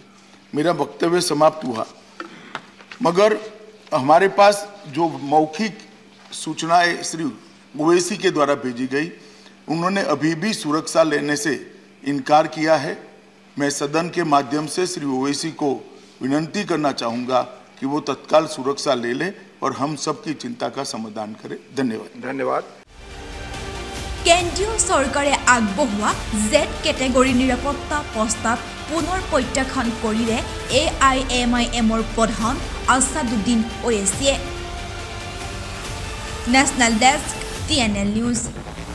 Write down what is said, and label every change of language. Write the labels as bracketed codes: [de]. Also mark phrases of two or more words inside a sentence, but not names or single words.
[hi] मेरा वक्तव्य समाप्त हुआ, मगर हमारे पास जो मौखिक सूचनाएं श्री ओवैसी के द्वारा भेजी गई, उन्होंने अभी भी सुरक्षा लेने से इनकार किया है। मैं सदन के माध्यम से श्री ओवैसी को विनंती करना चाहूँगा कि वो तत्काल सुरक्षा ले ले और हम सबकी चिंता का समाधान करें। धन्यवाद। [as] কেন্দ্ৰীয় চৰকাৰে আগবঢ়োৱা Z কেটেগৰীৰ নিৰাপত্তা প্ৰস্তাৱ পুনৰ প্ৰত্যাখ্যান কৰিলে AIMIMৰ প্ৰধান আছাদুদ্দিন OACয়ে। [en] National Desk TNL News.